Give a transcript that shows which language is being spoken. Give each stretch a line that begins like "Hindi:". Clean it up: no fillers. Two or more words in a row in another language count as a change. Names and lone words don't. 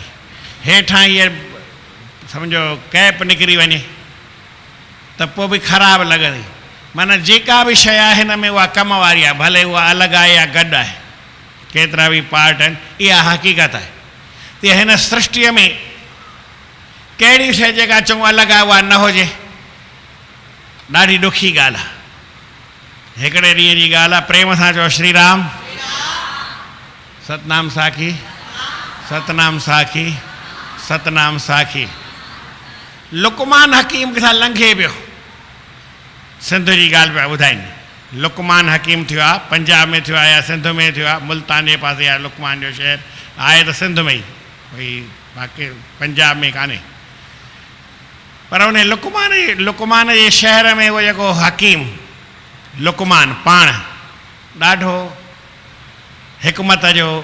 Sindhi: हेठां हीअ सम्झो कैप निकिरी वञे त पोइ बि ख़राबु लॻंदी, माना जेका बि शइ आहे हिन में उहा कम वारी आहे, भले उहा अलॻि आहे या गॾु आहे, केतिरा बि पार्ट आहिनि, इहा हक़ीक़त आहे। त हिन सृष्टिअ में कहिड़ी शइ जेका चऊं अलॻि आहे उहा न हुजे, ॾाढी ॾुखी ॻाल्हि आहे। हिकिड़े ॾींहं जी ॻाल्हि आहे, प्रेम सां चओ श्री राम। सतनाम साखी, सतनाम साखी, सतनाम साखी। लुकमान हकीम किथां लंघे पियो, सिंध जी ॻाल्हि पिया ॿुधाइनि। लुकमान हकीम थियो आहे, पंजाब में थियो आहे या सिंध में थियो आहे, मुल्तान जे पासे आहे लुकमान जो शहर, आहे त सिंध में ई, भई बाक़ी पंजाब में कान्हे, पर उन लुकमान जे शहर में उहो जेको हकीम लुकमान पाण ॾाढो हिकमत जो